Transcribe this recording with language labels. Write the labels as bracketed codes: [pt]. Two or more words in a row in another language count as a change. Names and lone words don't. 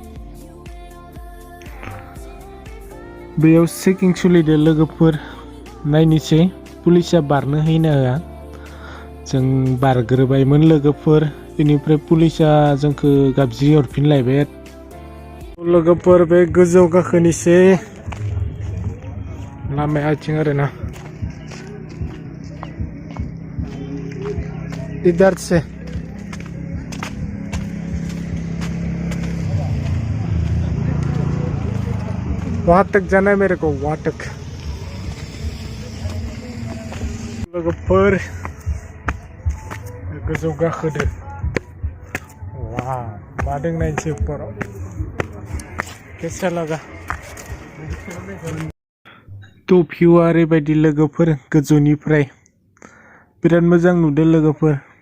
[brx] बेयाव चेकिं सोलिदो लोगोफोर नायनोसै पुलिसा बारनो हैनो होआ जों बारग्रोबायमोन लोगोफोर बेनिफ्राय पुलिसा जोंखौ गाबज्रि हरफिनलायबाय लोगोफोर बे गोजौ गाखोनोसै लामाया आथिं आरो ना [hi] इधर से वहां तक जाना है मेरे को वहां तक [brx] लोगोफोर गोजौ गाखोदो वाव मा दों नायनोसै उपराव केसा लागा थ' भिउआ ओरैबायदि लोगोफोर गोजौनिफ्राय बिराद मोजां नुदों लोगोफोर